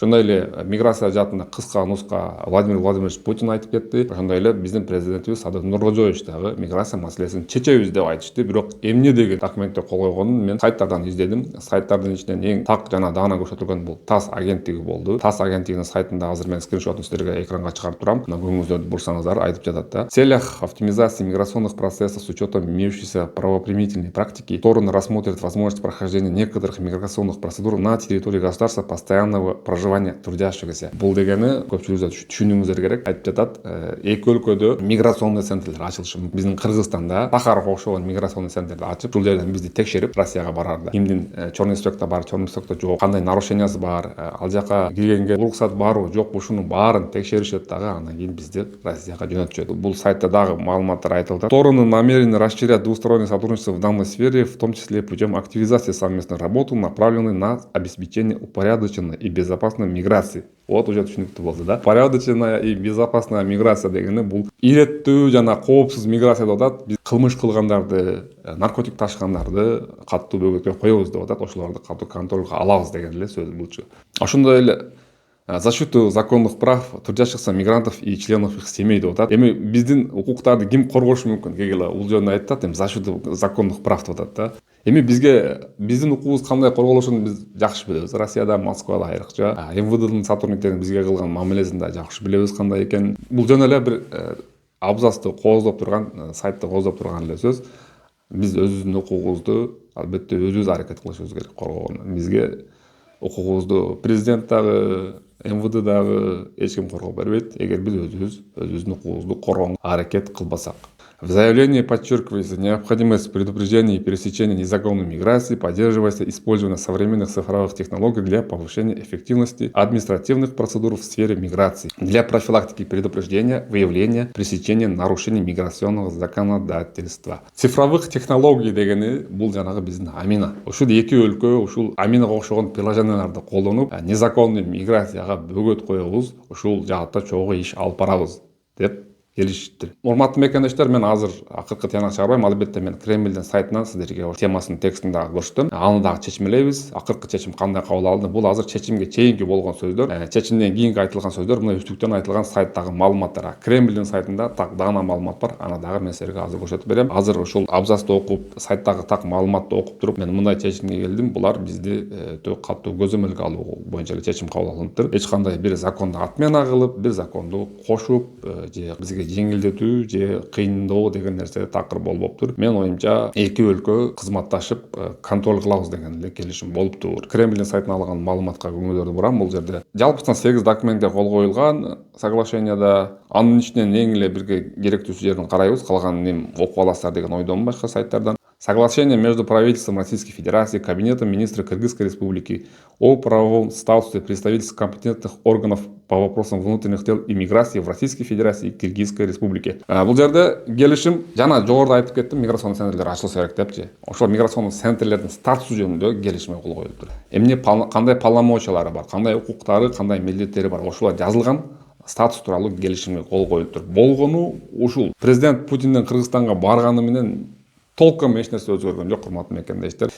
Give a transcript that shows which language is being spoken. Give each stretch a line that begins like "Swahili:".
Kyrgyz: Ошондой эле миграция жаатында кыска нуска Владимир Владимирович Путин айтып кетти. Ошондой эле биздин президентибиз Садыр Нуркожоевич дагы миграция маселесин чечебиз деп айтышты. Бирок эмне деген документте кол койгонун мен сайттардан издедим. Сайттардын ичинен эң так жана даана көрсөтүлгөн бул ТАСС агенттиги болду. ТАСС агенттигинин сайтында азыр мен скриншотун силерге экранга чыгарып турам. Мына көңүңүздөрдү бурсаңыздар айтып жатат да.
Russian: В целях оптимизации миграционных процессов с учетом имеющейся правоприменительной практики стороны рассмотрят возможность прохождения некоторых миграционных процедур на территории государства постоянного проживания трудящихся.
Kyrgyz: Бул дегени көпчүлүгүңүз түшүнүүңүздөр керек. Айтып жатат, эки өлкөдө миграционный центрлер ачылышы мүмкүн. Биздин Кыргызстанда Сахаров окшогон миграционный центрди ачып, бул жерден бизди текшерип, Россияга барарда кимдин черный списокто бар, черный списокто жок, кандай нарушениясы бар, ал жака киргенге уруксат барбы, жокпу, ушунун баарын текшеришет дагы, андан кийин бизди Россияга жөнөтүшөт. Бул сайтта дагы маалыматтар айтылды.
Russian: Стороны намерены расширять двустороннее сотрудничество в данной сфере, в том числе путем активизации совместной работы, направленной на обеспечение упорядоченной и безопасной миграции. Вот уже
Kyrgyz: түшүнүктүү болду да.
Russian: Упорядоченная и безопасная миграция
Kyrgyz: дегени бул иреттүү жана коопсуз миграция деп атат. Биз кылмыш кылгандарды, наркотик ташкандарды катуу бөгөткө коебуз деп атат. Ошолорду катуу контролго алабыз деген эле сөз булчу. Ошондой эле
Russian: защиту законных прав трудящихся мигрантов и членов их семей
Kyrgyz: деп атат. Эми биздин укуктарды ким коргошу мүмкүн? Кегеле бул жөнүндө айтат, эми
Russian: защиту законных прав
Kyrgyz: деп атат да. Эми бизге биздин укугубуз кандай корголушун биз жакшы билебиз. Россияда, Москвада айрыкча, МВДнын сотрудниктерин бизге кылган мамилесин да жакшы билебиз кандай экен. Бул жөн эле бир абзацты кооздоп турган, сайтты кооздоп турган эле сөз. Биз өзүбүздүн укугубузду албетте өзүбүз аракет кылышыбыз керек коргоого. Бизге укугубузду президент дагы, МВД дагы эч ким коргоо бербейт, эгер биз өзүбүздүн укугубузду коргоого аракет кылбасак.
Russian: В заявлении подчеркивается необходимость предупреждения и пересечения незаконной миграции, поддерживается использование современных цифровых технологий для повышения эффективности административных процедур в сфере миграции, для профилактики предупреждения, выявления, пресечения нарушений миграционного законодательства.
Kyrgyz: Цифровых технологий дегени бул жанагы биздин Амина. Ушул эки өлкө ушул Аминага окшогон приложенияларды колдонуп, незаконный миграцияга бөгөт коебуз, ушул жаатта чогуу иш алып барабыз деп келишиптир. Урматтуу мекендештер, мен азыр акыркы тыянак чыгарбайм. Албетте мен Кремлдин сайтынан сиздерге темасынын текстин дагы көрсөтөм. Аны дагы чечмелейбиз. Акыркы чечим кандай кабыл алынды? Бул азыр чечимге чейинки болгон сөздөр, чечимден кийинки айтылган сөздөр, мына үстүктөн айтылган сайттагы маалыматтар. Кремлдин сайтында так даана маалымат бар. Аны дагы мен силерге азыр көрсөтүп берем. Азыр ушул абзацты окуп, сайттагы так маалыматты окуп туруп, мен мындай чечимге келдим. Булар бизди катуу көзөмөлгө алуу боюнча эле чечим кабыл алыныптыр. Эч кандай бир законду отмена кылып, бир законду кошуп, же бизге жеңилдетүү же кыйындоо деген нерсе такыр болбоптур. Мен оюмча эки өлкө кызматташып контроль кылабыз деген эле келишим болуптур. Кремлдин сайтынан алган маалыматка көңүлдөрдү бурам. Бул жерде жалпысынан 8 документке кол коюлган соглашенияда. Анын ичинен эң эле бирге керектүүсү жерин карайбыз. Калганын эми окуп аласыздар деген ойдомун башка сайттардан.
Russian: Соглашение между правительством Российской Федерации и Кабинетом министров Кыргызской Республики о правовом статусе представительств компетентных органов по вопросам внутренних дел и миграции в Российской Федерации и Кыргызской Республике.
Kyrgyz: Бул жерде келишим жана жогоруда айтып кеттим, миграционный центрлер ачылышы керек депчи. Ошол миграционный центрлердин статусу жөнүндө келишимге кол коюлуптур. Эмне кандай полномочиялары бар, кандай укуктары, кандай милдеттери бар, ошолор жазылган статус тууралуу келишимге кол коюлуптур. Болгону ушул президент Путиндин Кыргызстанга барганы менен толком эч нерсе өзгөргөн жок, урматтуу мекендештер.